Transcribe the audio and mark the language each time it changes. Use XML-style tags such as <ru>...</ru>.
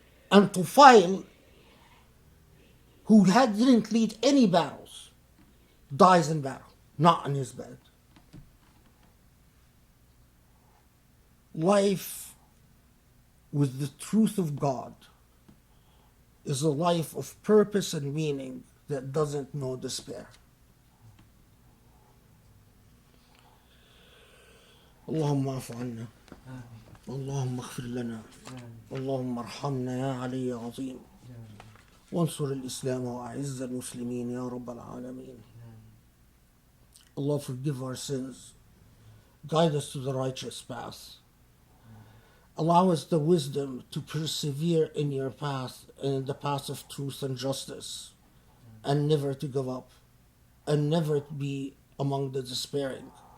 <en>And Tufayl, who didn't lead any battles, dies in battle, not in his bed. Life with the truth of God is a life of purpose and meaning that doesn't know despair.</en> <ar>اللهم اعف عنا اللهم اغفر لنا اللهم ارحمنا يا علي يا عظيم وانصر الإسلام وأعز المسلمين يا رب العالمين.</ar> <en>Allah, forgive our sins, guide us to the righteous path, allow us the wisdom to persevere in your path and in the path of truth and justice, and never to give up and never to be among the despairing.</en>